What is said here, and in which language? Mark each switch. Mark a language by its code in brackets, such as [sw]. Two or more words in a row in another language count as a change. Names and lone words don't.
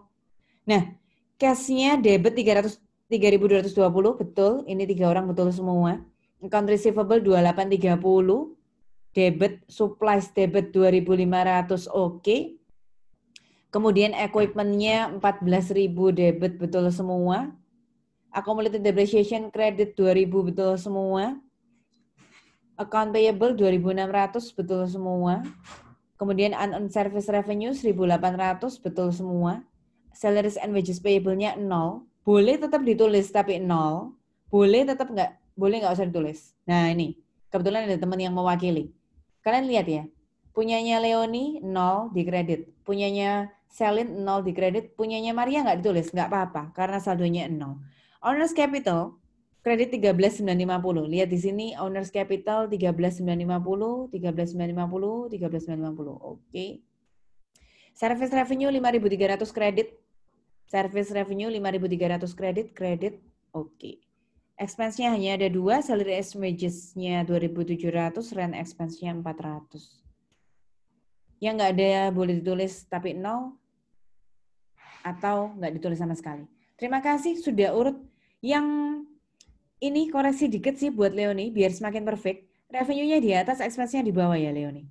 [id] Nah, cash-nya debit 3.220, betul. Ini 3 orang betul semua. [en] Account receivable 2830, debit supplies debit 2.500, oke. [id] Kemudian equipment-nya 14.000 debit betul semua. [en] Accumulated depreciation credit 2.000 [id] betul semua. [en] Account payable [id] 2.600 betul semua. Kemudian [en] unearned service revenue [id] 1.800 betul semua. [en] Salaries and wages payable-nya 0. [id] Boleh tetap ditulis tapi 0. Boleh tetap boleh nggak usah ditulis. Nah ini, kebetulan ada teman yang mewakili. Kalian lihat ya, punyanya Leoni 0 di kredit, punyanya Selin 0 di kredit, punyanya Maria nggak ditulis, nggak apa-apa karena saldonya 0. [en] Owners capital kredit 13.950. [id] Lihat di sini [en] owners capital [id] 13.950, 13.950, 13.950. Oke. [en] Service revenue 5.300 kredit. Service revenue 5.300 kredit. [id] Oke. Expense-nya hanya ada 2, [en] salary and wages-nya 2.700, rent expense-nya 400. [id] Yang nggak ada boleh ditulis tapi 0 atau nggak ditulis sama sekali. Terima kasih sudah urut. Yang ini koreksi dikit sih buat Leoni biar semakin perfect. Revenue-nya di atas, expense-nya di bawah ya Leoni.